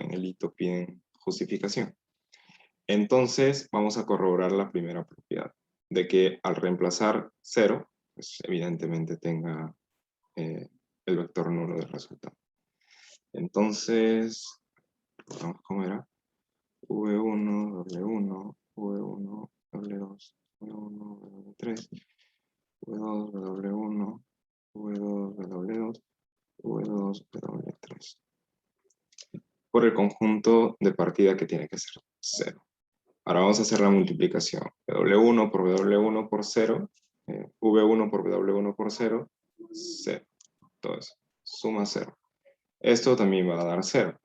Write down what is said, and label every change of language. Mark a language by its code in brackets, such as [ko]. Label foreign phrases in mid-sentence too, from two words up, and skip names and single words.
[es] En el hito piden justificación. Entonces, vamos a corroborar la primera propiedad, de que al reemplazar 0, pues evidentemente tenga el vector nulo del resultado. Entonces, ¿cómo era? V1, W1, V1, W2, V1, W3, V2, W1, V2, W2, V2, W3. Por el conjunto de partida que tiene que ser 0. Ahora vamos a hacer la multiplicación. W1 por W1 por 0, V1 por W1 por 0, 0. Todo eso. Suma 0. Esto también va a dar 0.